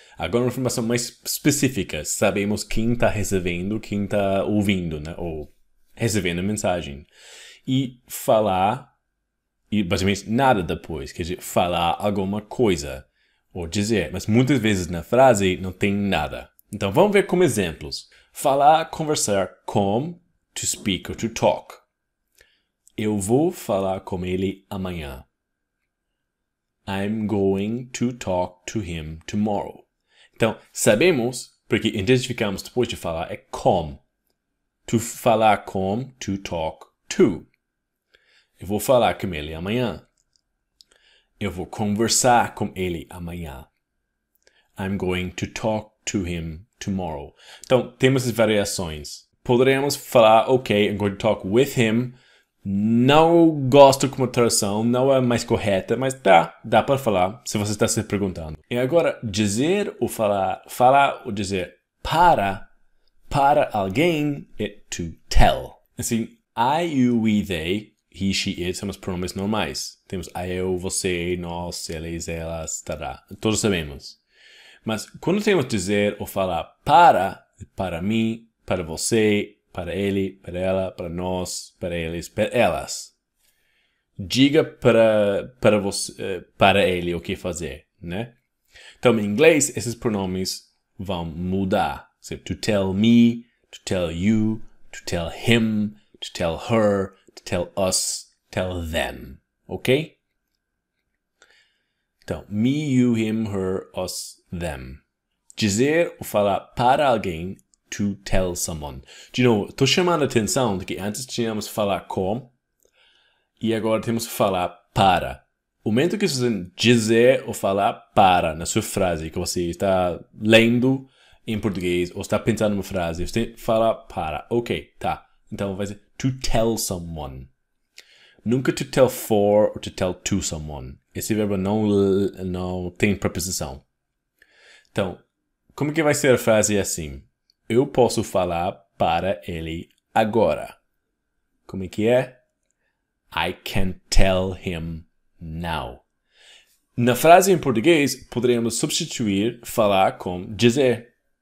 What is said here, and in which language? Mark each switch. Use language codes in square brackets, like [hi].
[pt] Agora uma informação mais específica. Sabemos quem está recebendo, quem está ouvindo, né? Ou recebendo a mensagem. E falar, e basicamente nada depois. Quer dizer, falar alguma coisa. Ou dizer. Mas muitas vezes na frase não tem nada. Então vamos ver como exemplos. Falar, conversar com, [en] to speak or to talk. [pt] Eu vou falar com ele amanhã. [en] I'm going to talk to him tomorrow. [pt] Então, sabemos, porque identificamos depois de falar, é com. To falar com, [en] to talk to. [pt] Eu vou falar com ele amanhã. Eu vou conversar com ele amanhã. [en] I'm going to talk to him tomorrow. [pt] Então, temos as variações. Poderíamos falar, ok, [en] I'm going to talk with him. [pt] Não gosto como tradução, não é mais correta, mas dá para falar, se você está se perguntando. E agora, dizer ou falar ou dizer para alguém é to tell. Assim, I, you, we, they, he, she, it são os pronomes normais. Temos eu, você, nós, eles, elas, tará. Todos sabemos. Mas quando temos dizer ou falar para mim, para você, para ele, para ela, para nós, para eles, para elas. Diga para você, para ele o que fazer, né? Então, em inglês, esses pronomes vão mudar. [en] To tell me, to tell you, to tell him, to tell her, to tell us, tell them. Ok? Então, me, you, him, her, us, them. [pt] Dizer ou falar para alguém, [en] to tell someone. [pt] De novo, estou chamando a atenção de que antes tínhamos falar com e agora temos que falar para. O momento que você dizer ou falar para na sua frase, que você está lendo em português ou está pensando numa frase, você fala para. Ok, tá. Então vai ser [en] to tell someone. Nunca to tell for ou to tell to someone. [pt] Esse verbo não tem preposição. Então, como que vai ser a frase assim? Eu posso falar para ele agora. Como é que é? [en] I can tell him now. [pt] Na frase em português, poderíamos substituir falar com dizer.